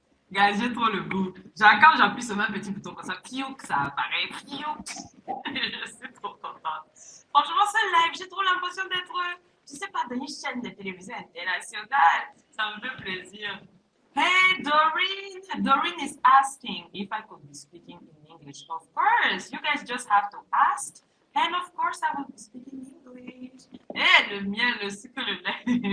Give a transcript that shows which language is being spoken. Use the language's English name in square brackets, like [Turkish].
[French] Guys, j'ai trop le goût. Genre, quand j'appuie sur un petit bouton comme ça, piouk, ça apparaît. Piouk. Je suis trop contente. Franchement, ce live, j'ai trop l'impression d'être, je sais pas, dans une chaîne de télévision internationale. Ça me fait plaisir. Hey, Doreen. [English] Doreen is asking if I could be speaking in English. Of course. You guys just have to ask. And of course, I will be speaking English. [French] Hey, le miel, le sucre, le lait.